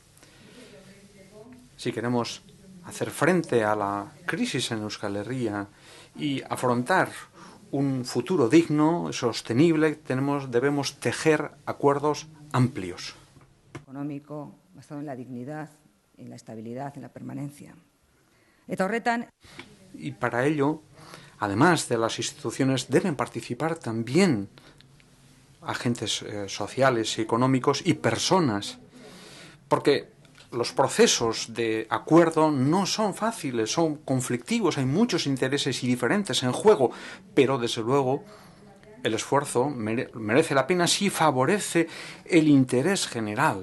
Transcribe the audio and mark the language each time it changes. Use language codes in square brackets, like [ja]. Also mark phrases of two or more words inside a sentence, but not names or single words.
[es] Si queremos hacer frente a la crisis en Euskal Herria y afrontar un futuro digno, sostenible, debemos tejer acuerdos amplios. Económico, basado en la dignidad, en la estabilidad, en la permanencia. [eu] Eta horretan. [es] Y para ello, además de las instituciones, deben participar también agentes sociales y económicos y personas, porque los procesos de acuerdo no son fáciles, son conflictivos, hay muchos intereses y diferentes en juego, pero desde luego el esfuerzo merece la pena si favorece el interés general.